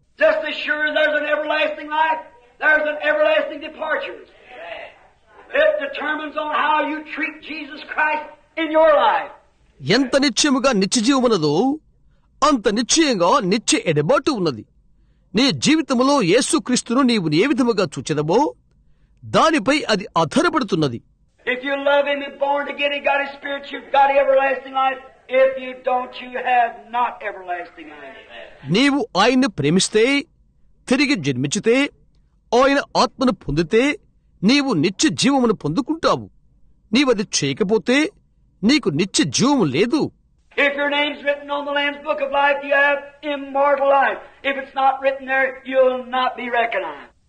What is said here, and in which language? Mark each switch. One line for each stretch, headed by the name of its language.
English: Just as sure there's an everlasting life, there's an everlasting departure. It determines on how you treat Jesus Christ in your life.
Telugu: ఎంత నిశ్చయముగా నిత్యజీవమున్నదో అంత నిశ్చయంగా నిత్య ఎడబాటు ఉన్నది. నీ జీవితములో యేసుక్రీస్తును నీవు ఏ విధముగా చూచెదవో దానిపై అది ఆధారపడుతున్నది.
English: If you love him and born again and got his spirit, you've got everlasting life. If you don't, you have not everlasting life.
Telugu: నీవు ఆయన్ని ప్రేమిస్తే, తిరిగి జన్మించితే, ఆయన ఆత్మను పొందితే నీవు నిత్య జీవమును పొందుకుంటావు. నీవది చేయకపోతే నీకు నిత్య జీవము లేదు.
English: If your name's written on the Lamb's Book of Life, you have immortal life. If it's not written there, you'll not be recognized.